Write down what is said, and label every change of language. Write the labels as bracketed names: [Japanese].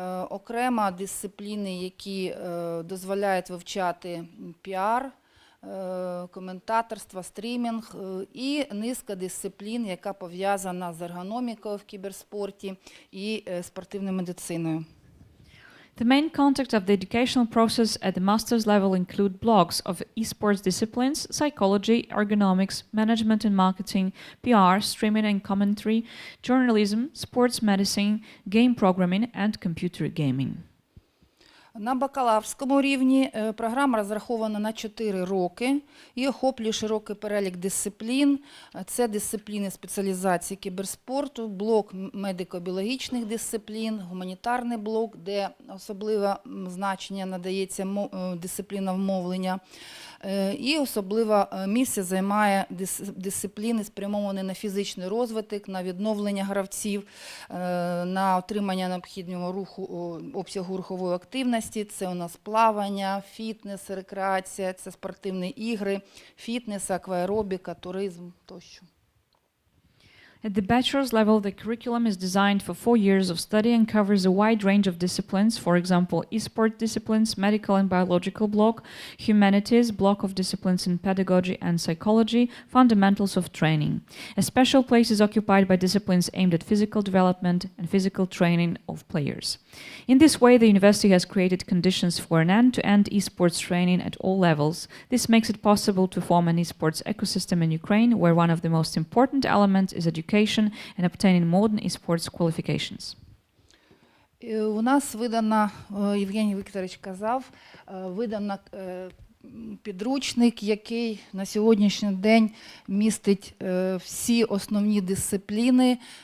[Ukrainian] Окремо дисципліни, які дозволяють вивчати піар, коментаторство, стрімінг і низка дисциплін, яка пов'язана з ергономікою в кіберспорті і спортивною медициною. [English] The main content of the educational process at the master's level include blocks of esports disciplines, psychology, ergonomics, management and marketing, PR, streaming and commentary, journalism, sports medicine, game programming and computer gaming. [Ukrainian] На бакалаврському рівні програма розрахована на 4 роки і охоплює широкий перелік дисциплін. Це дисципліни спеціалізації кіберспорту, блок медико-біологічних дисциплін, гуманітарний блок, де особливе значення надається дисципліна мовлення. І особливе місце займає дисципліни, спрямовані на фізичний розвиток, на відновлення гравців, на отримання необхідного обсягу рухової активності. Це у нас плавання, фітнес, рекреація, це спортивні ігри, фітнес, акваеробіка, туризм тощо. [English] At the bachelor's level, the curriculum is designed for 4 years of study and covers a wide range of disciplines, for example, e-sport disciplines, medical and biological block, humanities, block of disciplines in pedagogy and psychology, fundamentals of training. A special place is occupied by disciplines aimed at physical development and physical training of players. In this way, the university has created conditions for an end-to-end e-sports training at all levels. This makes it possible to form an e-sports ecosystem in Ukraine, where one of the most important elements is education and obtaining modern esports qualifications. [Ukrainian] У нас видана, Євгеній Вікторович казав, видана підручник, який на сьогоднішній день містить всі основні дисципліни.